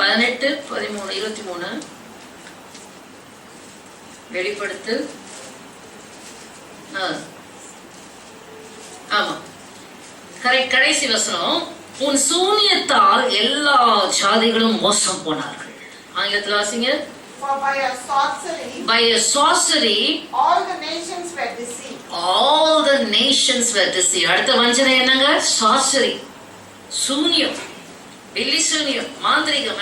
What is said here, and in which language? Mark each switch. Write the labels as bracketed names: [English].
[Tamil] 18, 13, 23 வெளிப்படுத்து. ஆமா கரெக்ட். கடைசி வசனம், உன் சூனியத்தால் எல்லா ஜாதிகளும் மோசம் போனார்கள். ஆங்கிலத்தில் வாசிங்க. [English] For by your sorcery, By a sorcery all the nations were deceived. all the nations were deceived. [Tamil] அடுத்த வஞ்சனை என்னங்க? சார்சரி, சூனியம், பில்லி சூனியம், மாந்திரிகம்.